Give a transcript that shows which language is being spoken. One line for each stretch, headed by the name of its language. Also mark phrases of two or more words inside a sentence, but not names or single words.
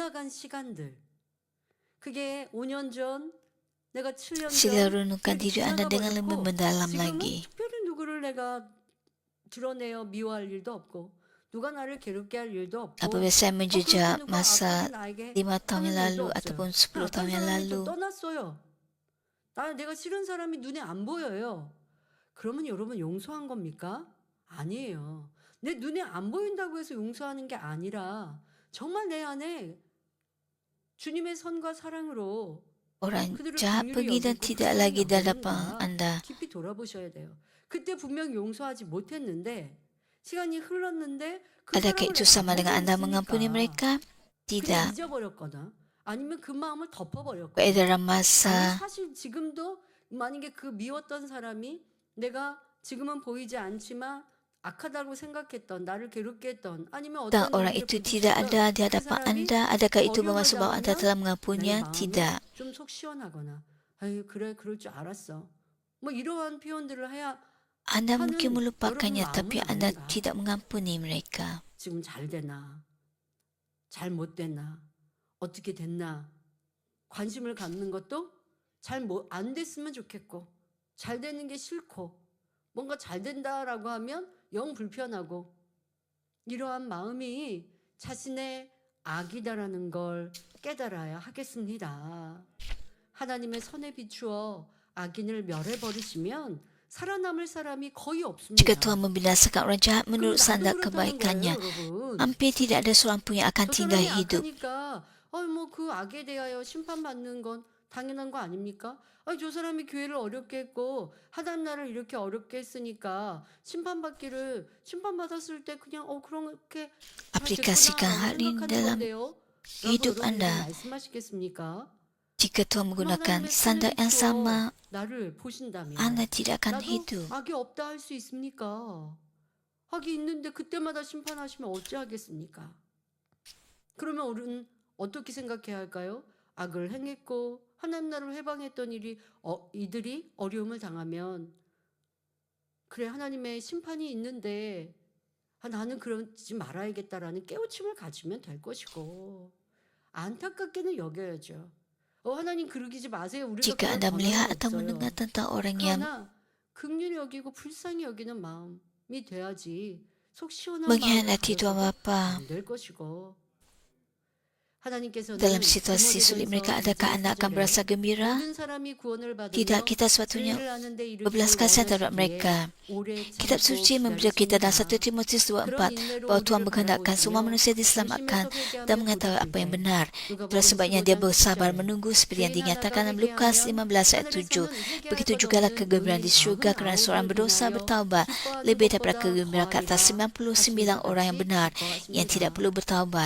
Malay: Sila renungkan diri Anda dengan lebih mendalam lagi. Apabila saya menjejak masa 5 tahun yang lalu ataupun 10 tahun yang lalu,
Korean: 나는 내가 싫은 사람이 눈에 안 보여요. 그러면 여러분 용서한 겁니까? 아니에요. 내 눈에 안 보인다고 해서 용서하는 게 아니라 정말 내 안에 주님의 선과 사랑으로
Malay: orang jahat pergi dan tidak lagi di hadapan Anda.
Korean: 깊이 돌아보셔야 돼요. 그때 분명 용서하지 못했는데 시간이 흘렀는데 그
Malay: Adakah itu sama dengan Anda mengampuni mereka? Tidak.
Korean: 잊어버렸거나 아니면 그 마음을 덮어버렸거나
Malay: Peredaran
Korean: 아니,
Malay: masa
Korean: 사실 지금도 만약에 그 미웠던 사람이 내가 지금은 보이지 않지만 악하다고 생각했던 나를 괴롭게 했던 아니면
Malay: dan
Korean: 어떤
Malay: orang
Korean: 일을
Malay: itu
Korean: 베풀었던
Malay: tidak ada di
Korean: 그
Malay: hadapan
Korean: 사람이
Malay: Anda, adakah itu
Korean: 어려움을
Malay: bermaksud bahwa Anda
Korean: 당하면
Malay: telah
Korean: 내
Malay: mengampuninya?
Korean: 마음이
Malay: Tidak.
Korean: 좀 속 시원하거나 아유 그래 그럴 줄 알았어 뭐 이러한 표현들을 해야
Malay: Anda mungkin
Korean: 하는
Malay: melupakannya,
Korean: 여러분
Malay: tapi
Korean: 마음은
Malay: Anda
Korean: 아닌가?
Malay: tidak mengampuni mereka.
Korean: 지금 잘 되나 잘 못 됐나 어떻게 됐나 관심을 갖는 것도 잘 안 됐으면 좋겠고 잘 되는 게 싫고 뭔가 잘 된다라고 하면 영 불편하고 이러한 마음이 자신의 악이다라는 걸 깨달아야 하겠습니다. 하나님의 선에 비추어 악인을 멸해버리시면 살아남을 사람이 거의 없습니다.
Malay: Jika Tuhan membinasakan orang jahat menurut
Korean: 그럼 나도
Malay: standar
Korean: 그렇다는
Malay: kebaikannya,
Korean: 거예요, 여러분.
Malay: hampir tidak ada seorang pun yang akan
Korean: 저
Malay: tinggal
Korean: 사람이
Malay: hidup.
Korean: 악하니까 그 악에 대하여 심판받는 건 당연한 거 아닙니까? 저 사람이 교회를 어렵게 했고 하나님 나라를 이렇게 어렵게 했으니까 심판받았을 때 그냥 그렇게
Malay: Aplikasikan hal ini dalam hidup Anda.
Korean: 말씀하시겠습니까?
Malay: Jika Tuhan menggunakan standar yang sama,
Korean: 나를 보신다면
Malay: Anda tidak akan
Korean: 나도
Malay: hidup.
Korean: 악이 없다 할 수 있습니까? 악이 있는데 그때마다 심판하시면 어찌하겠습니까? 그러면 우리는 어떻게 생각해야 할까요? 악을 행했고 하나님 나라를 해방했던 이들이 어려움을 당하면 그래 하나님의 심판이 있는데 나는 그러지 말아야겠다라는 깨우침을 가지면 될 것이고 안타깝게는 여겨야죠. 하나님 그러기지 마세요. 우리가
Malay: Jika
Korean: 그럴
Malay: Anda melihat
Korean: 권한은
Malay: atau
Korean: 없어요.
Malay: mendengar tentang orang yang
Korean: 그러나 긍휼히 여기고 불쌍히 여기는 마음이 돼야지 속 시원한
Malay: mengkhianati Tuhan Bapa.
Korean: 안될 것이고 하나님께서는
Malay: Dalam situasi sulit mereka, adakah Anda akan berasa gembira?
Korean: 모든 사람이 구원을 받으며
Malay: Tidak, kita sepatutnya
Korean: 죄를 아는 데 이르기를
Malay: berbelas kasihan terhadap mereka.
Korean: 오래
Malay: Kitab
Korean: 참고
Malay: suci memberitahu kita dalam 1
Korean: 기다리십니다.
Malay: Timotius 2:4
Korean: 그런 인내로
Malay: bahawa Tuhan
Korean: 우리를
Malay: menghendakkan
Korean: 바라보시며
Malay: semua manusia diselamatkan
Korean: 전심에서
Malay: dan
Korean: 회개하며
Malay: mengetahui apa yang
Korean: 돌이킬 때
Malay: benar. Itulah sebabnya dia bersabar menunggu seperti yang dinyatakan dalam Lukas 15 ayat 7. Begitu jugalah kegembiraan di syurga kerana seorang berdosa bertaubat lebih daripada kegembiraan ke atas 99 orang yang benar yang tidak perlu bertaubat.